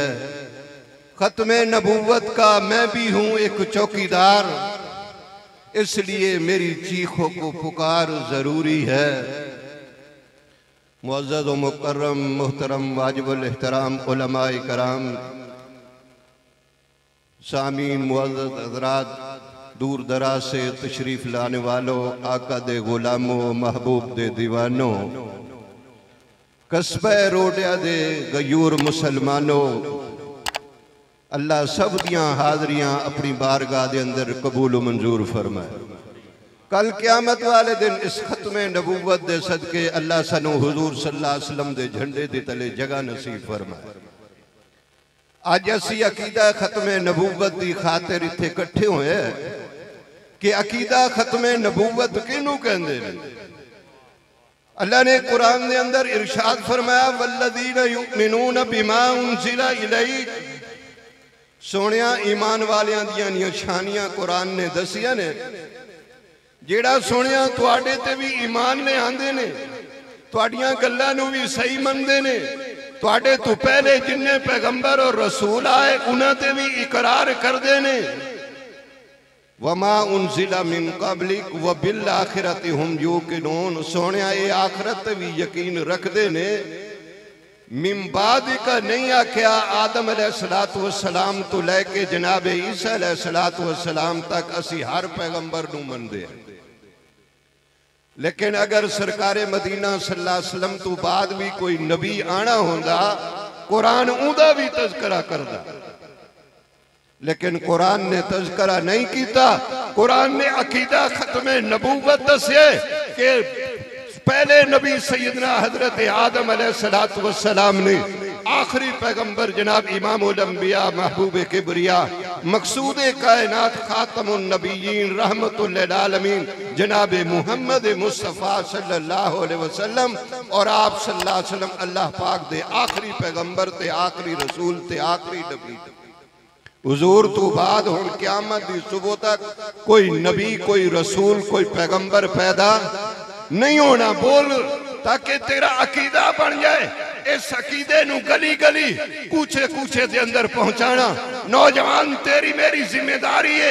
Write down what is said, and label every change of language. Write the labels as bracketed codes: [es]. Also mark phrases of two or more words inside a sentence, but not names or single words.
[ur] ختم نبوت کا میں بھی ہوں ایک چوکیدار، اس لیے میری چیخوں کو پکار ضروری ہے. معزز و مکرم محترم واجب الاحترام علمائے کرام، سامعین معزز حضرات، دور دراز سے تشریف لانے والو, [pa] آقا دے غلاموں، محبوب دے دیوانوں، قصبے روڈیا دے غیور مسلمانوں، اللہ سب دیاں حاضریاں اپنی بارگاہ دے اندر قبول منظور فرمائے. کل قیامت والے دن اس ختم نبوت دے صدقے اللہ سانوں حضور [ar] صلى الله عليه وسلم [pa] دے جھنڈے دے تلے جگہ نصیب فرمائے. اج اسی عقیدہ ختم نبوت کی خاطر ایتھے اکٹھے ہوئے کہ عقیدہ ختم نبوت کنوں کہندے نے. [ur] اللہ نے قرآن کے اندر ارشاد فرمایا, [ar] والذين يؤمنون بما أنزل إليك. [pa] سوہنیا ایمان والیاں دیاں نشانیاں قرآن نے دسیا نے. جیہڑا سوہنیا تہاڈے تے بھی ایمان لے آندے نے، تہاڈیاں گلاں نوں بھی صحیح مندے نے، تہاڈے تو پہلے جنے پیغمبر اور رسول آئے اوہناں تے بھی اقرار کردے نے. [ar] وما أنزل من قبلك وبالآخرة هم يوقنون. [pa] سوہنیا یہ آخرت بھی یقین رکھدے نے۔ من بعد کا نہیں آکھیا آدم [ar] عليه الصلاة والسلام [pa] تو لیکے جناب عیسیٰ [ar] عليه الصلاة والسلام [pa] تک اسی ہر پیغمبر نوں مندے ہیں. لیکن اگر سرکار مدینہ [ar] صلى الله عليه وسلم [pa] تو بعد بھی کوئی نبی آنا ہوندا، قرآن اودا بھی تذکرہ کردا، لیکن قرآن نے تذکرہ نہیں کیا. قرآن نے عقیدہ ختم نبوت دسے کہ پہلے نبی سیدنا حضرت آدم [ar] عليه الصلاة والسلام [pa] نے، آخری پیغمبر جناب امام الانبیاء محبوب کبریا مقصود کائنات خاتم النبیین رحمۃ للعالمین جناب محمد مصطفیٰ [ar] صلى الله عليه وسلم [pa] اور آپ [ar] صلى الله عليه وسلم [pa] اللہ پاک دے آخری پیغمبر تے آخری رسول تے آخری نبی. حضور تو بعد ہن قیامت دی صبح تک کوئی نبی، کوئی رسول، کوئی پیغمبر پیدا نہیں ہونا. بول تاکہ تیرا عقیدہ بن جائے۔ اس عقیدے نوں گلی گلی کوچے کوچے دے اندر پہنچانا نوجوان تیری میری ذمہ داری ہے.